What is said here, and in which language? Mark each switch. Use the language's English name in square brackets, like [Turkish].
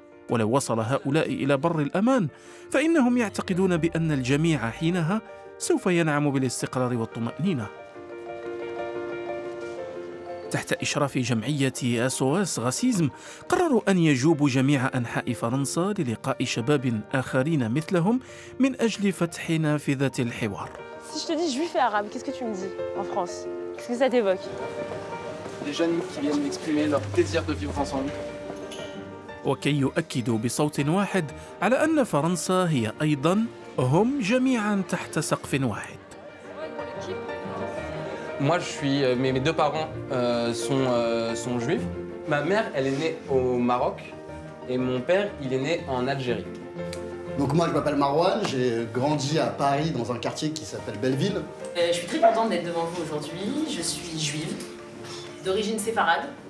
[Arabic] ولو وصل هؤلاء إلى بر الأمان فإنهم يعتقدون بأن الجميع حينها سوف ينعم بالاستقرار والطمأنينة. تحت إشراف جمعية SOS راسيزم قرروا أن يجوبوا جميع أنحاء فرنسا للقاء شباب آخرين مثلهم من أجل فتح نافذة الحوار. [French] Si je te dis juif et arabe, qu'est-ce que tu me dis en France? Qu'est-ce que ça t'évoque? Des jeunes qui viennent exprimer leur désir de vivre ensemble. [Arabic] وكي يؤكدوا بصوت واحد على أن فرنسا هي أيضا هم جميعا تحت سقف واحد. [French] Moi, mes deux parents sont juifs. Ma mère, elle est née au Maroc et mon père, il est né en Algérie. Donc moi, je m'appelle Marwan, j'ai grandi à Paris dans un quartier qui s'appelle Belleville. Je suis très contente d'être devant vous aujourd'hui. Je suis juive, d'origine séfarade.